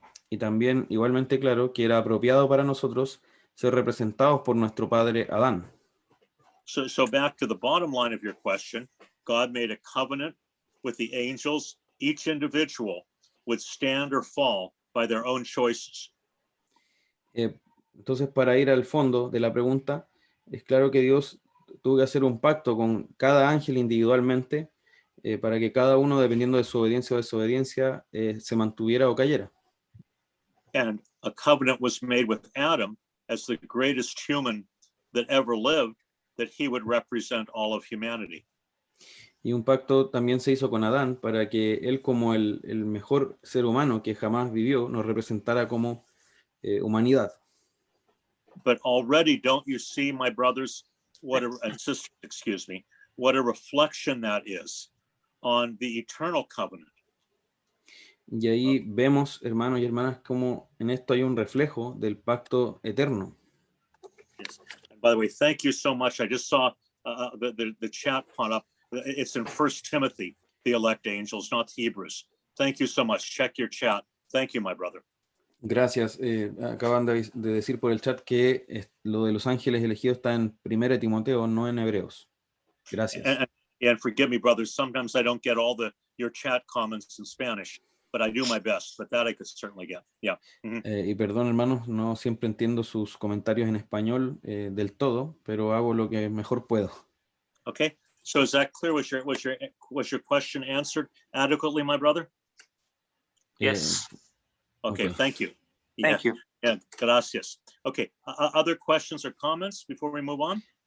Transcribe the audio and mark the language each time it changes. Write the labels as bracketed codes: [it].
[es] Y también igualmente claro que era apropiado para nosotros ser representados por nuestro padre Adán. [en] So back to the bottom line of your question, God made a covenant with the angels. Each individual would stand or fall by their own choices. [es] Entonces, para ir al fondo de la pregunta, es claro que Dios tuvo que hacer un pacto con cada ángel individualmente para que cada uno, dependiendo de su obediencia o desobediencia, se mantuviera o cayera. [en] And a covenant was made with Adam as the greatest human that ever lived, that he would represent all of humanity. [es] Y un pacto también se hizo con Adán para que él, como el mejor ser humano que jamás vivió, nos representara como humanidad. [en] But already, don't you see, my brothers, what a, and sisters, excuse me, what a reflection that is on the eternal covenant. [es] Y ahí vemos, hermanos y hermanas, como en esto hay un reflejo del pacto eterno. [en] Yes. And by the way, thank you so much. I just saw the chat pop up. It's in 1 Timothy, the elect angels, not Hebrews. Thank you so much. Check your chat. Thank you, my brother. [es] Gracias. Acaban de decir por el chat que lo de los ángeles elegidos está en 1 Timoteo, no en Hebreos. Gracias. [en] And forgive me, brothers. Sometimes I don't get all your chat comments in Spanish, but I do my best. But that I could certainly get. Yeah. Mm-hmm. [es] Y perdón, hermanos, no siempre entiendo sus comentarios en español del todo, pero hago lo que mejor puedo. [en] Okay. So is that clear? Was your question answered adequately, my brother? Yes. Okay. Thank you. Thank you. Yeah. Gracias. Okay. Other questions or comments before we move on?